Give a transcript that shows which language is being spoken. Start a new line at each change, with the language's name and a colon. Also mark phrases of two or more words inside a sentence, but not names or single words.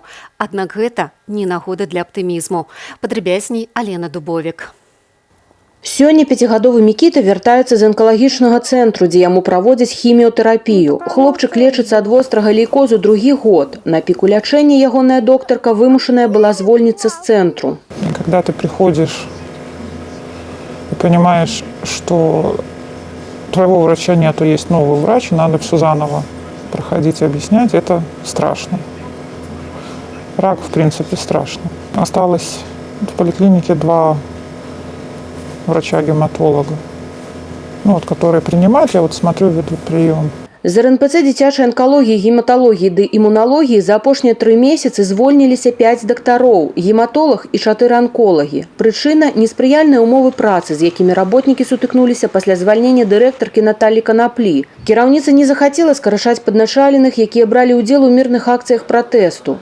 Belarusian: Аднак гэта не нагода для аптымізму. Падрабязней Алена Дубовік. Сёння 5гадовы Мікіта вяртаецца з анкалагічнага цэнтру, дзе яму праводзяць хіміётэрапію. Хлопчык лечыцца ад вострага лейкозу другі год. На піку лячэння ягоная доктарка вымушаная была звольніцца з цэнтру.
Russian: Когда ты приходишь и понимаешь, что твоего врача нету, есть новый врач, надо все заново проходить и объяснять, это страшно. Рак, в принципе, страшно. Осталось в поликлинике 2 врача-гематолога, которые принимают, я смотрю, ведут прием.
Belarusian: З РНПЦ дзіцячай анкалогіі, гематалогіі ды імуналогіі за апошнія 3 месяцы звольніліся 5 дактароў, гематолог і 4 анколагі. Прычына – неспрыяльныя ўмовы працы, з якімі работнікі сутыкнуліся пасля звальнення дырэктаркі Наталі Канаплі. Кіраўніца не захацела скарачаць падначаленых, якія бралі ўдзел у мірных акцыях пратэсту.